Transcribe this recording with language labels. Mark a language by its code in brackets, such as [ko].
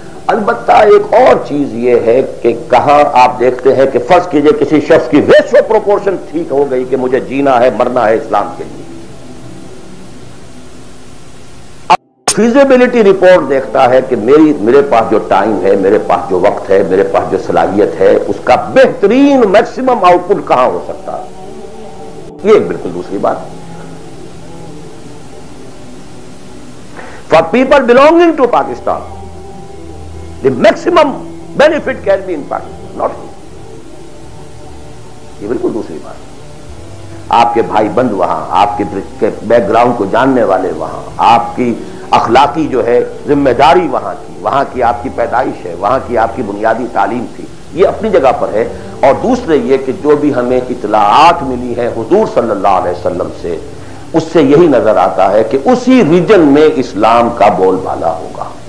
[ur] البتہ ایک اور چیز یہ ہے کہ کہاں آپ دیکھتے ہیں کہ فرض کیجئے کسی شخص کی ریشو پروپورشن ٹھیک ہو گئی کہ مجھے جینا ہے مرنا ہے اسلام کے لیے, فیزیبلٹی رپورٹ دیکھتا ہے کہ میرے پاس جو ٹائم ہے, میرے پاس جو وقت ہے, میرے پاس جو صلاحیت ہے, اس کا بہترین میکسیمم آؤٹ پٹ کہاں ہو سکتا ہے. یہ ایک بالکل دوسری بات. [en] For people belonging to Pakistan the maximum benefit can be in Pakistan, not here. [ur] یہ بالکل دوسری بات. آپ کے بھائی بند وہاں, آپ کے بیک گراؤنڈ کو جاننے والے وہاں, آپ کی اخلاقی جو ہے ذمہ داری وہاں کی آپ کی پیدائش ہے, وہاں کی آپ کی بنیادی تعلیم تھی, یہ اپنی جگہ پر ہے. اور دوسرے یہ کہ جو بھی ہمیں اطلاعات ملی ہیں حضور صلی اللہ علیہ وسلم سے, اس سے یہی نظر آتا ہے کہ اسی ریجن میں اسلام کا بول بالا ہوگا.